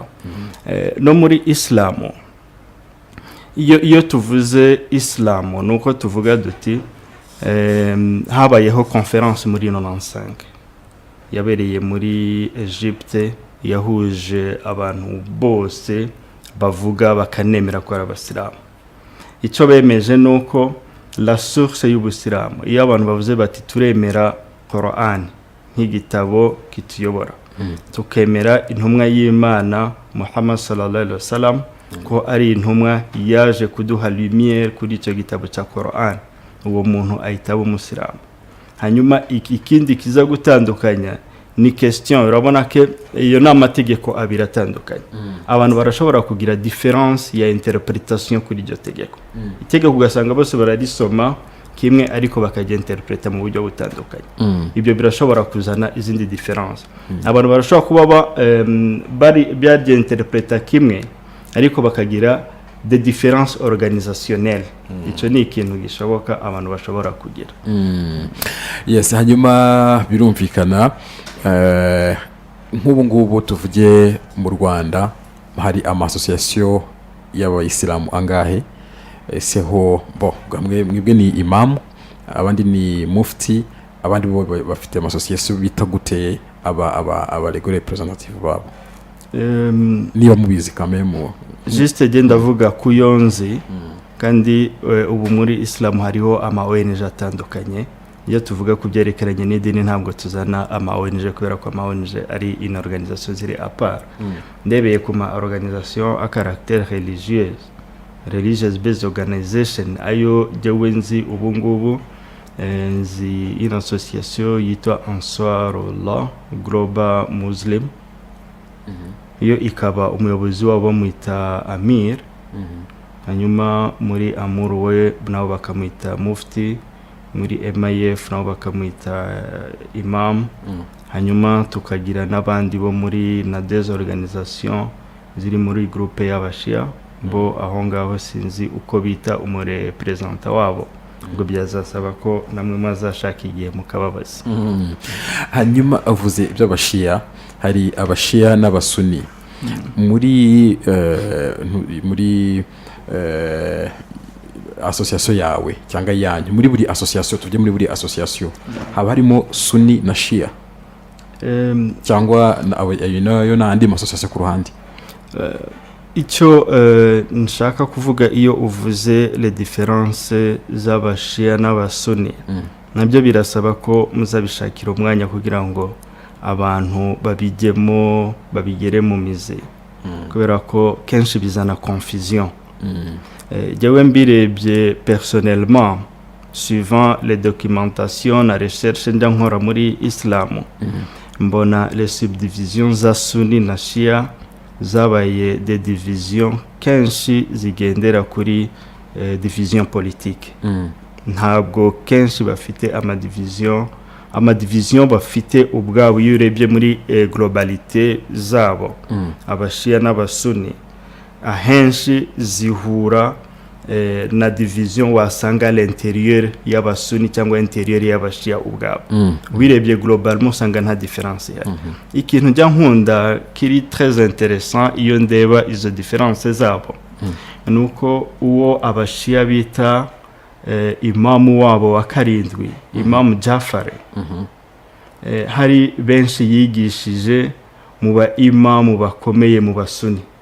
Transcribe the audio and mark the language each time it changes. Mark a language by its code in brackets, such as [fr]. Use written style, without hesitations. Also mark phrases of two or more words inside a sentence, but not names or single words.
[rw] No muri Islam, iyo tuvuze Islam nuko tuvuga duti habayeho conference muri 95 yabereye muri Egypte, yahuje abantu bose bavuga bakanemera ko ari abasilamu. Icyo bemeje nuko [fr] la source [rw] y'ubusilamu, iyo abantu bavuze bati turemera Quran nk'igitabo kituyobora, tukemera intumwa y'Imana Muhammad [ar] صلى الله عليه وسلم [rw] ko ari intumwa yaje kuduha lumière kuri icyo gitabo cya Quran, uwo muntu ahita aba umusilamu. hanyuma ikindi kiza gutandukanya ni question, urabona ko iyo ni amategeko abiri atandukanye. Abantu barashobora kugira difference ya interpretation kuri iryo tegeko. Itegeko ugasanga bose bararisoma kimwe ariko bakagyenterpreta mu buryo butandukanye. Ibyo birashobora kuzana izindi difference. Abantu barashobora kuba bari byagyenterpreta kimwe ariko bakagira [fr] de différences organisationnelles. [rw] Icyo ni ikintu gishoboka abantu bashobora kugira. Yes, hanyuma birumvikana nk'ubu ngubu tuvuge mu Rwanda hari amasosiyasiyo y'abayisilamu angahe? Ese ho mwebwe ni imamu, abandi ni mufti, abandi bo bafite amasosiyasiyo bita gute aba [en] legal representative [rw] babo? Niba mubizi kamemo juste genda vuga kuyonzi kandi ubu muri Islam hariho ama ONG atandukanye. Iyo tuvuga ku byerekeranye n'idini ntabwo tuzana ama ONG kubera ko ama ONG ari [fr] une organisation [rw] ziri [fr] à part. [rw] Ndebeye ku ma organisation [fr] à caractère [en] religious based organization [rw] ayo jewe nzi ubu ngubu nzi [fr] une association [rw] yitwa Ansarullah Global Muslim. Iyo ikaba umuyobozi wabo mwita Amir. Hanyuma muri Amur we nabo bakamwita Mufti, muri MIF nabo bakamwita Imam. Hanyuma tukagira n'abandi bo muri na [fr] des organisations [rw] ziri muri groupe y'abashia bo aho ngaho sinzi uko bita umurepresenta wabo, ubwo byazasaba ko namwe mazashaka igihe mukababaza. Hanyuma avuze iby'abashia, hari abashia n'abasuni muri association yawe cyangwa yanyu, muri buri association tujye muri buri association haba harimo suni na shia cyangwa yo n'andi association ku ruhande? Icyo nshaka kuvuga iyo uvuze [fr] les différences [rw] z'abashia n'abasuni nabyo birasaba ko muzabishakira umwanya kugira ngo abantu babigere mu mize, kubera ko kenshi bizana confusion. Jewe mbirebye [fr] personnellement suivant les documentations [rw] na recherche njya nkora muri Islam, mbona [fr] les subdivisions [rw] za Sunni na Shia zabaye [fr] des divisions [rw] kenshi zigendera kuri [fr] division politique. [rw] Ntabwo kenshi bafite amadivision bafite ubwabo. Iyo urebye muri globalité zabo abashia n'abasuni ahenshi zihura na division wasanga l'intérieur y'abasuni cyangwa intérieur y'abashia ubwabo. Wirebye globalement usanga nta difference ya. Ikintu njya nkunda kiri [fr] très intéressant [rw] iyo ndeba izo difference zabo nuko uwo abashia bita imamu wabo wa karindwi, Imamu Jafar, hari benshi yigishije mu ba imamu bakomeye mu basuni.